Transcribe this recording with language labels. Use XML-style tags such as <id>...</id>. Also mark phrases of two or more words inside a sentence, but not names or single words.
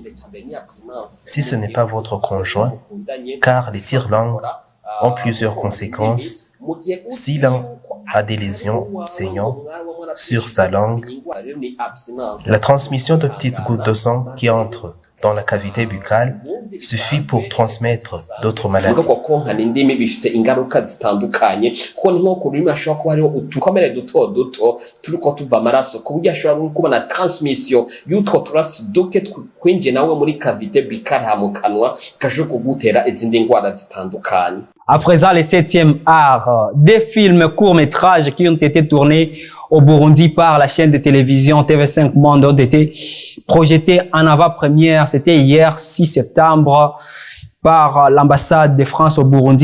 <fr>Si ce n'est pas votre conjoint, car les tire-langues ont plusieurs conséquences. Si l'un a des lésions saignantes sur sa langue, la transmission de petites gouttes de sang qui entrent dans la cavité buccale suffit pour transmettre d'autres maladies.</fr> <rn>Ngo konkana indimi bifise ingaruka zitandukanye kuko ni nko ku rurimi hashobora kuba hariho udukomere duto duto turiko tuva amaraso ku buryo hashobora no kubona transmission y'utwo turasi duke kwinjiye nawe muri</rn> <fr>cavité buccale</fr> <rn>ha mu kanwa gashobora kugutera izindi ndwara zitandukanye.</rn> <fr>À présent, le 7e art, des films courts-métrages qui ont été tournés au Burundi par la chaîne de télévision TV5 Monde ont été projetés en avant-première. C'était hier 6 septembre par l'ambassade de France au Burundi.</fr>